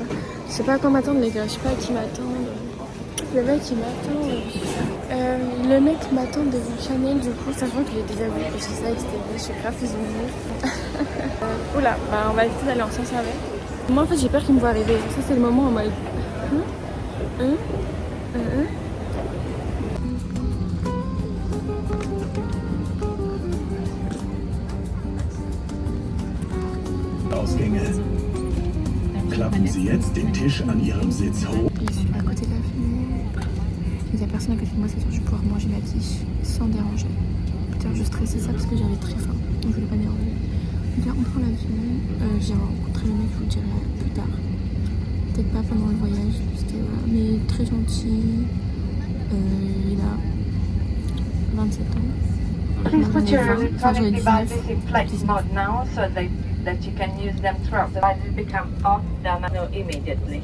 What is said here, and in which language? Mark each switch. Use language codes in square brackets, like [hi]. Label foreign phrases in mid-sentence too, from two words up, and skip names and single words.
[fr] Je sais pas à quoi m'attendre, les gars. Je sais pas à qui m'attendre. Le mec, il m'attend. Le mec m'attend devant Chanel, du coup, sachant que j'ai déjà vu que c'est ça, etc. Je sais pas, ils ont vu. Oula, bah on va essayer d'aller en sens avec. Moi, en fait, j'ai peur qu'il me voit arriver. Ça, c'est le moment en mode. [de] Ausgänge. Klappen Sie jetzt den Tisch an Ihrem Sitz hoch. [fr] Je suis à côté de la fenêtre. Il n'y a personne à côté de moi, c'est sûr que je vais pouvoir manger ma quiche sans déranger. Putain, je stressais ça parce que j'avais très faim. Donc je voulais pas déranger. Donc là, on prend l'avion. J'ai rencontré le mec, je vous le dirai plus tard. Peut-être pas pendant le voyage, parce que voilà. Mais très gentil. Il a 27 ans. [en] Please put your [fr] Enfin, [en] electronic 19. devices in flight mode now so that you can use them throughout. The devices become off the menu immediately.